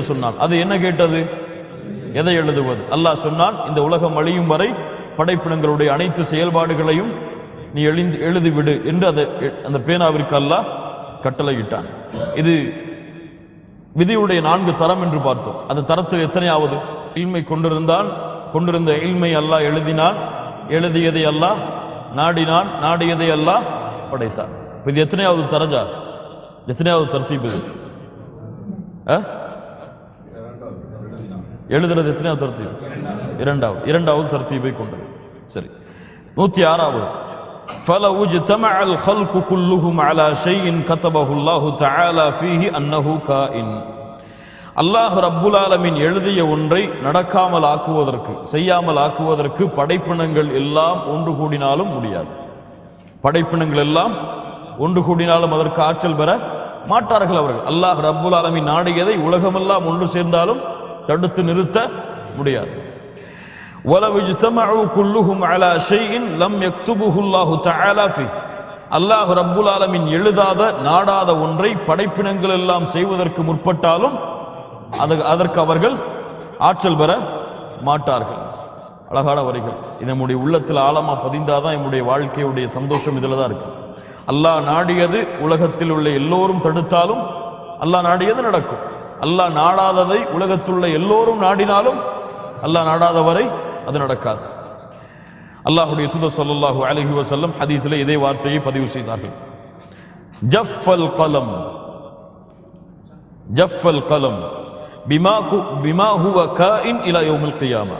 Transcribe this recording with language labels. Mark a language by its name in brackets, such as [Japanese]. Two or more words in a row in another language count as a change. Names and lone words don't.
[Tamil] சொன்னான் அது என்ன கேட்டது எதை எழுதுவது அல்லாஹ் சொன்னான் இந்த உலகம் அழியும் வரை படைப்பினங்களுடைய அனைத்து செயல்பாடுகளையும் நீ எழுதிவிடு என்று அந்த பேனாவிற்கு அல்லாஹ் கட்டளையிட்டான் இது விதியுடைய 4 தரம் என்று பார்த்தோம் அந்த தரத்தில் எத்தனையாவது இல்மை கொண்டிருந்த இல்மை அல்லாஹ் எழுதினான் எழுதியதை அல்லாஹ் நாடினான் நாடியதை அல்லாஹ் படைத்தான் இது எத்தனையாவது தரஜா எத்தனையாவது தர்த்தீப் இது எழுதுறது எத்தனையாவது தர்த்தீப் இரண்டாவது தர்த்தீபை கொண்டது சரி 106வது [Arabic] فلو اجتمع الخلق كلهم على شيء كتبه الله تعالى فيه انه كائن الله رب العالمين [Tamil] எழுதிய ஒன்றை நடக்காமல் ஆக்குவதற்கு செய்யாமல் ஆக்குவதற்கு படைப்பினங்கள் எல்லாம் ஒன்று கூடினாலும் முடியாது படைப்பினங்கள் எல்லாம் ஒன்று கூடினாலும் அதற்கு ஆற்றல் பெற மாட்டார்கள் அவர்கள் [Arabic] الله رب العالمين [Tamil] நாடியதை உலகமெல்லாம் ஒன்று சேர்ந்தாலும் தடுத்து நிறுத்த முடியாது [Arabic] وَلَوْ اجْتَمَعُوا كُلُّهُمْ عَلَى شَيْءٍ لَمْ يَكْتُبْهُ اللَّهُ تَعَالَى فِيهِ الله رب العالمين [Tamil] எழுதாத நாடாத ஒன்றை படைப்பினங்கள் எல்லாம் செய்வதற்கு முற்பட்டாலும் அதற்கு அவர்கள் ஆற்றல் பெற மாட்டார்கள் அழகான வரிகள் இது நம்முடைய உள்ளத்தில் ஆழமா பதிந்தாதான் நம்முடைய வாழ்க்கையுடைய சந்தோஷம் இதுல தான் இருக்கு அல்லாஹ் நாடியது உலகத்தில் உள்ள எல்லோரும் தடுத்தாலும் அல்லாஹ் நாடியது நடக்கும் அல்லாஹ் நாடாததை உலகத்தில் உள்ள எல்லோரும் நாடினாலும் அல்லாஹ் நாடாதவரை அது நடக்காது அல்லாஹ்வுடைய தூதர் [Arabic] صلى الله عليه وسلم [Tamil] ஹதீஸிலே இதே வார்த்தையை பதிவு செய்தார்கள் [Arabic] جف القلم جف القلم بما هو كائن إلى يوم القيامة.